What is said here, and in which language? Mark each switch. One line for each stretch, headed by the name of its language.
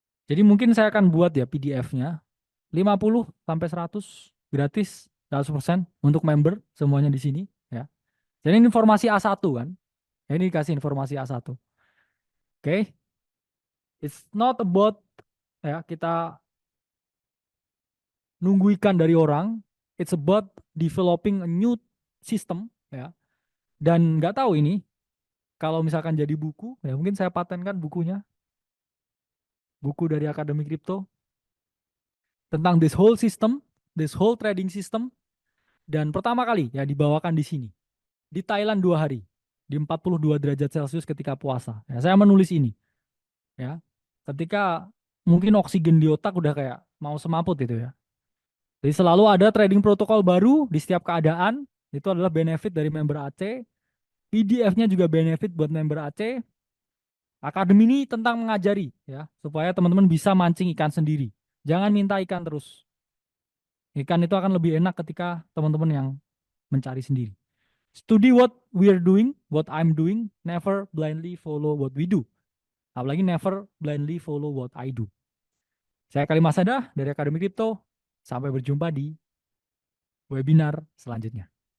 Indonesian: Jadi mungkin saya akan buat ya PDF-nya 50 sampai 100 gratis 100% untuk member semuanya di sini. Ya. Jadi ini informasi A1 kan. Ini dikasih informasi A1. Oke.
English: It's not about
Indonesian: ya kita nunggu ikan dari orang.
English: It's about developing a new system ya.
Indonesian: Dan nggak tahu ini kalau misalkan jadi buku ya mungkin saya patenkan bukunya, buku dari Akademi Kripto tentang
English: this whole system, this whole trading system,
Indonesian: dan pertama kali ya dibawakan di sini di Thailand 2 hari di 42 derajat Celcius ketika puasa. Ya, saya menulis ini ya ketika mungkin oksigen di otak udah kayak mau semaput itu ya. Jadi selalu ada trading protokol baru di setiap keadaan. Itu adalah benefit dari member AC. PDF-nya juga benefit buat member AC. Akademi ini tentang mengajari ya supaya teman-teman bisa mancing ikan sendiri. Jangan minta ikan terus. Ikan itu akan lebih enak ketika teman-teman yang mencari sendiri.
English: Study what we are doing, what I'm doing, never blindly follow what we do.
Indonesian: Apalagi
English: never blindly follow what I do.
Indonesian: Saya Kalimasada dari Akademi Kripto. Sampai berjumpa di webinar selanjutnya.